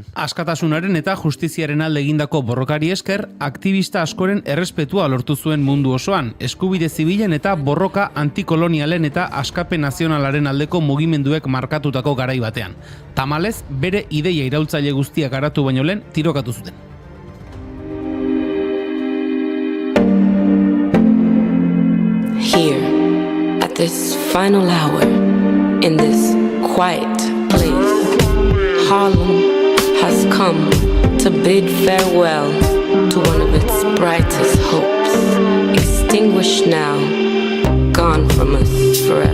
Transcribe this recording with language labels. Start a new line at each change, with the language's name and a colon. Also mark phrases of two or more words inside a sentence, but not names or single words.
Basque: Askatasunaren eta justiziaren alde egindako borrokari esker, aktivista askoren errespetua lortu zuen mundu osoan, eskubide zibilen eta borroka antikolonialen eta askapen nazionalaren aldeko mugimenduek markatutako garai batean. Tamalez, bere ideia iraultzaile guztiak garatu baino lehen tirokatu zuten.
English: Here, at this final hour, in this quiet place, Harlem has come to bid farewell to one of its brightest hopes, extinguished now, gone from us forever.